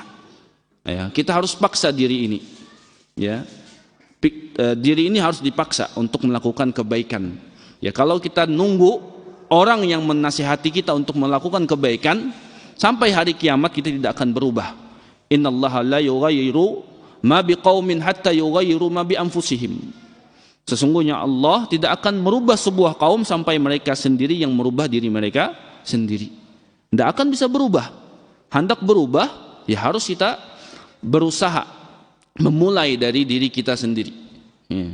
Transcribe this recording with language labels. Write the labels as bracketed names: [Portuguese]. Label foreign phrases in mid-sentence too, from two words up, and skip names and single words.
[Indonesian] Ya, kita harus paksa diri ini. Ya, diri ini harus dipaksa untuk melakukan kebaikan. Ya, kalau kita nunggu orang yang menasihati kita untuk melakukan kebaikan, sampai hari kiamat kita tidak akan berubah. [Arabic] إن الله لا يغير ما بقوم حتى يغيروا ما بأنفسهم. [Indonesian] Sesungguhnya Allah tidak akan merubah sebuah kaum sampai mereka sendiri yang merubah diri mereka sendiri. Tidak akan bisa berubah. Hendak berubah, ya harus kita berusaha memulai dari diri kita sendiri. Ya.